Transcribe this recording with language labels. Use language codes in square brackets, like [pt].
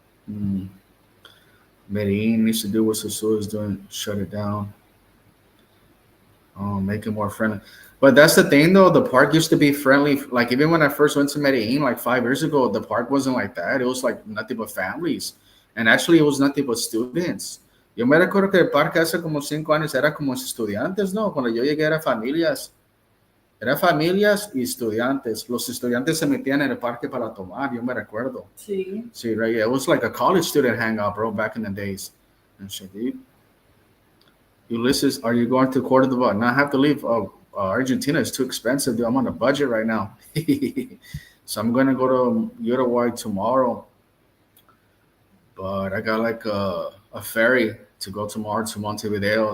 [en] Mm. Medellin needs to do what Susu is doing. Shut it down. Oh, make it more friendly. But that's the thing, though. The park used to be friendly. Like even when I first went to Medellin, like 5 years ago, the park wasn't like that. It was like nothing but families, and actually, it was nothing but students. [es] Yo me recuerdo que el parque hace como 5 años era como estudiantes, ¿no? Cuando yo llegué era familias y estudiantes. Los estudiantes se metían en el parque para tomar. Yo me recuerdo. Sí. [en] See, right? Yeah, it was like a college student hangout, bro, back in the days. And shit, dude. Ulysses, are you going to Cordoba? No, I have to leave. Oh, Argentina is too expensive, dude. I'm on a budget right now. So I'm going to go to Uruguay tomorrow. But I got like a ferry to go tomorrow to Montevideo.